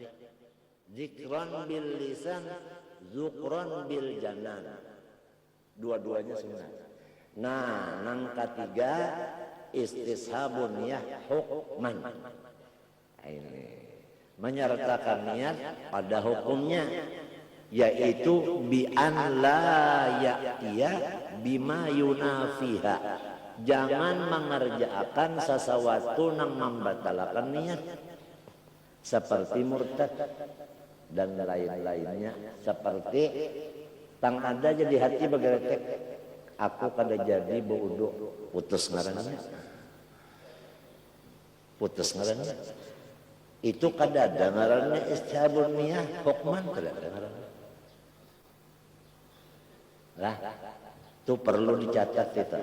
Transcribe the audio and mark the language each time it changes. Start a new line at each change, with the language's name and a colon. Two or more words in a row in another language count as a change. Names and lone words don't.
Arabic: ذكر باللسان، ذكر بالجنان.
Banjar: Dua-duanya sunnah. Nah, nang ketiga
Arabic: استصحاب النية حكما.
Indonesian: Ini menyertakan niat pada hukumnya, yaitu
Arabic: بأن لا يأتي بما ينافيها.
Indonesian: Jangan mengerjakan sesuatu yang membatalkan niat, seperti murtad dan lain-lainnya.
Banjar: Seperti tang ada jadi hati begeretek, aku kada jadi baudu, putus ngarannya, putus ngarannya. Itu kada ada ngarannya
Arabic: استصحاب النية حكما,
Banjar: kada ada ngarannya. Lah, itu perlu dicatat itu.